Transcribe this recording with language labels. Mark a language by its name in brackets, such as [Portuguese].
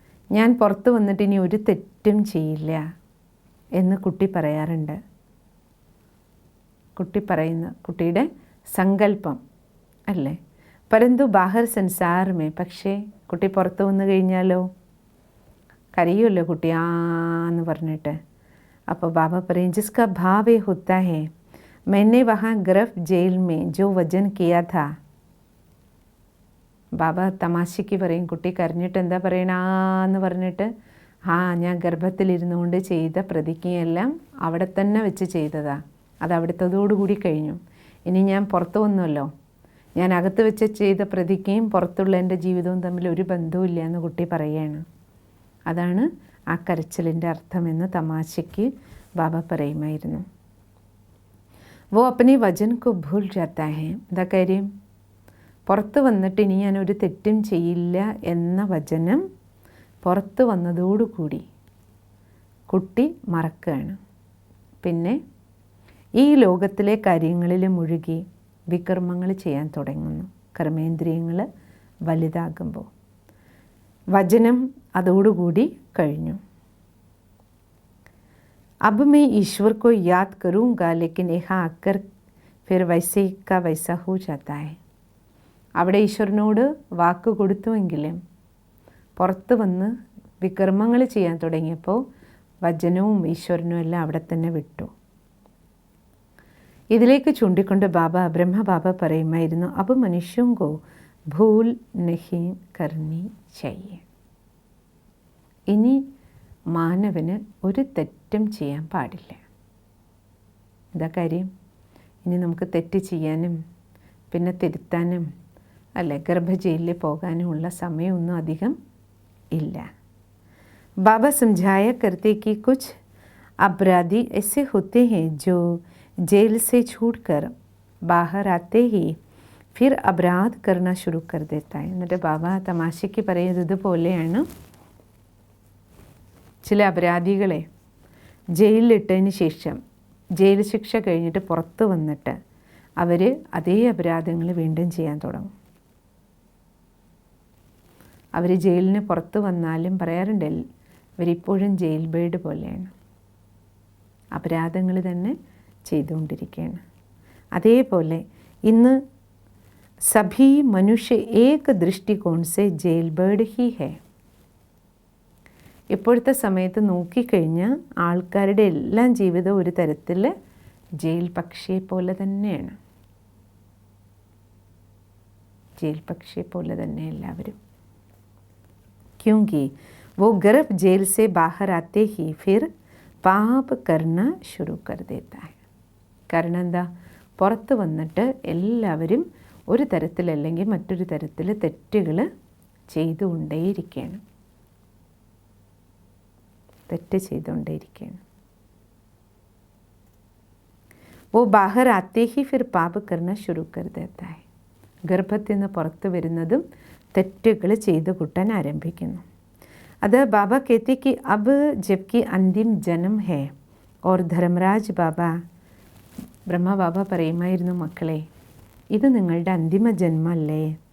[Malayalam] ഞാൻ പുറത്ത് വന്നിട്ട് ഇനി ഒരു തെറ്റും ചെയ്യില്ല എന്ന് കുട്ടി പറയാറുണ്ട്. കുട്ടി പറയുന്ന കുട്ടിയുടെ സങ്കല്പം അല്ലേ. [Hindi] പരന്തു ബാഹർ സംസാരമേ, [Malayalam] പക്ഷേ കുട്ടി പുറത്ത് വന്നു കഴിഞ്ഞാലോ കരയുമല്ലോ കുട്ടി ആ എന്ന് പറഞ്ഞിട്ട്. അപ്പോൾ ബാബ പറയും, [Hindi] ജിസ്കാ ഭാവേ ഹോത്താ ഹേ मैंने वहाँ गर्भ जेल में जो वजन किया था. [Malayalam] ബാബ തമാശയ്ക്ക് പറയും, കുട്ടി കരഞ്ഞിട്ട് എന്താ പറയണെന്ന് പറഞ്ഞിട്ട്, ഞാൻ ഗർഭത്തിലിരുന്നു കൊണ്ട് ചെയ്ത പ്രതിജ്ഞയെല്ലാം അവിടെ തന്നെ വെച്ച് ചെയ്തതാ, അത് അവിടുത്തതോടുകൂടി കഴിഞ്ഞു. ഇനി ഞാൻ പുറത്തു വന്നല്ലോ, ഞാൻ അകത്ത് വെച്ച് ചെയ്ത പ്രതിജ്ഞയും പുറത്തുള്ള എൻ്റെ ജീവിതവും തമ്മിൽ ഒരു ബന്ധവുമില്ല എന്ന് കുട്ടി പറയുകയാണ്. അതാണ് ആ കരച്ചിലിൻ്റെ അർത്ഥമെന്ന് തമാശയ്ക്ക് ബാബ പറയുമായിരുന്നു. [Hindi] വോ അപ്പനെ വചൻ കോ ഭൂൽ ജാത്താ ഹേ. [Malayalam] എന്താ കാര്യം? പുറത്ത് വന്നിട്ട് ഇനി ഞാനൊരു തെറ്റും ചെയ്യില്ല എന്ന വചനം പുറത്ത് വന്നതോടുകൂടി കുട്ടി മറക്കുകയാണ്. പിന്നെ ഈ ലോകത്തിലെ കാര്യങ്ങളിൽ മുഴുകി വികർമ്മങ്ങൾ ചെയ്യാൻ തുടങ്ങുന്നു. കർമ്മേന്ദ്രിയങ്ങൾ വലുതാകുമ്പോൾ വചനം അതോടുകൂടി കഴിഞ്ഞു. [Hindi] अब मैं ईश्वर को याद करूँगा लेकिन यहाँ आकर फिर वैसे का वैसा हो जाता है. [Malayalam] അവിടെ ഈശ്വരനോട് വാക്ക് കൊടുത്തുവെങ്കിലും പുറത്ത് വന്ന് വികർമ്മങ്ങൾ ചെയ്യാൻ തുടങ്ങിയപ്പോൾ വചനവും ഈശ്വരനും എല്ലാം അവിടെ തന്നെ വിട്ടു. ഇതിലേക്ക് ചൂണ്ടിക്കൊണ്ട് ബ്രഹ്മബാബ പറയുമായിരുന്നു, [Hindi] അബ് മനുഷ്യങ്കോ ഭൂൽ നഹി കർണി ചാഹിയേ. [Malayalam] ഇനി മാനവന് ഒരു തെറ്റും ചെയ്യാൻ പാടില്ല. എന്താ കാര്യം? ഇനി നമുക്ക് തെറ്റ് ചെയ്യാനും പിന്നെ തിരുത്താനും അല്ലെ ഗർഭജയിലിൽ പോകാനുമുള്ള സമയമൊന്നും അധികം ഇല്ല. [Hindi] ബാബ समझाया करते कि कुछ अपराधी ऐसे होते हैं जो जेल से छूटकर बाहर आते ही फिर अपराध करना शुरू कर देता है. [Malayalam] എന്നിട്ട് ബാബ തമാശയ്ക്ക് പറയുന്നത് പോലെയാണ്, ചില അപരാധികളെ ജയിലിലിട്ടതിന് ശേഷം ജയിൽ ശിക്ഷ കഴിഞ്ഞിട്ട് പുറത്ത് വന്നിട്ട് അവർ അതേ അപരാധങ്ങൾ വീണ്ടും ചെയ്യാൻ തുടങ്ങും. അവർ ജയിലിന് പുറത്ത് വന്നാലും പറയാറുണ്ട്, അവരിപ്പോഴും ജയിൽ ബേർഡ് പോലെയാണ്, അപരാധങ്ങൾ തന്നെ ചെയ്തുകൊണ്ടിരിക്കുകയാണ്. അതേപോലെ ഇന്ന് [Hindi] सभी मनुष्य एक दृष्टिकोण से जेल बर्ड ही है. [Malayalam] ഇപ്പോഴത്തെ സമയത്ത് നോക്കിക്കഴിഞ്ഞാൽ ആൾക്കാരുടെ എല്ലാം ജീവിതം ഒരു തരത്തിൽ ജയിൽ പക്ഷിയെ പോലെ തന്നെയാണ്. ജയിൽ പക്ഷിയെ പോലെ തന്നെ എല്ലാവരും. [Hindi] क्योंकि वो गर्भ जेल से बाहर आते ही फिर पाप करना शुरू कर देता है. [Malayalam] കാരണം എന്താ, പുറത്ത് വന്നിട്ട് എല്ലാവരും ഒരു തരത്തിലല്ലെങ്കിൽ മറ്റൊരു തരത്തിൽ തെറ്റുകൾ ചെയ്തുകൊണ്ടേയിരിക്കുകയാണ്. തെറ്റ് ചെയ്തുകൊണ്ടേയിരിക്കുകയാണ്. [Hindi] वो बाहर आते ही फिर पाप करना शुरू कर देता है. [Malayalam] ഗർഭത്തിൽ നിന്ന് പുറത്ത് വരുന്നതും തെറ്റുകൾ ചെയ്തു കൂട്ടാൻ ആരംഭിക്കുന്നു. അത് ബാബ [Hindi] कहते कि अब जबकि अंतिम जन्म है और धर्मराज बाबा, [Malayalam] ബ്രഹ്മ ബാബ പറയുമായിരുന്നു, മക്കളെ ഇത് നിങ്ങളുടെ അന്തിമ ജന്മല്ലേ.